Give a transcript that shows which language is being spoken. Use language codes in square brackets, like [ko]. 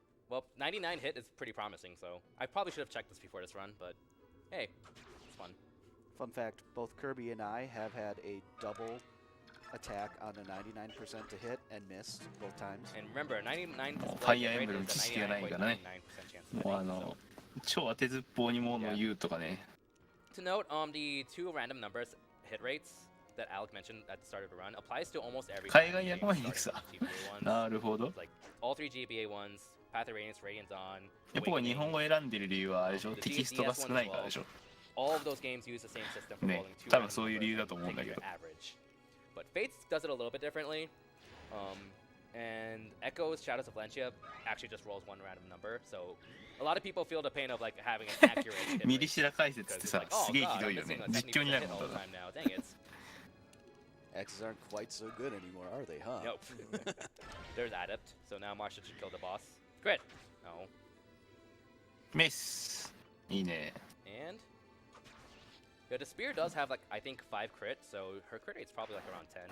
[en] Well, 99 hit is pretty promising, so I probably should have checked this before this run, but hey, it's fun. Fun fact, both Kirby and I have had a double attack on a 99% to hit and missed both times. And remember, 99 [ja] ファイアーエンブレム知識がないからね。もう超当てずっぽうにもの言うとかね。 [en] To note, the 2 random numbers hit rates that Alec mentioned at the start of the run applies to almost every [ja] 海外役はエリクサ。なるほど。 [en] Like all 3 GBA ones, Path of Radiance, Radiant Dawn. [ja] やっぱ日本語選んでる理由はあれでしょ。テキストが少ないからでしょ。 [en] All of those games use the same system for [ja] ね、 [en] rolling 2 [ja] 多分そういう理由だと思うんだけど。 [en] average. But Fates does it a little bit differently. And Echoes, Shadows of Valencia actually just rolls 1 random number. So a lot of people feel the pain of like having an accurate hit [ja] ミリシラ解説ってさ、すげえひどいよね。実況になるもんだな。 [en] Dang it. X's aren't quite so good anymore, are they, huh? Nope. There's Adept. So now Marcia should kill the boss. Crit. No. [ja] メス。いいね。 [en] And yeah, the spear does have like I think 5 crit, so her crit rate's probably like around 10.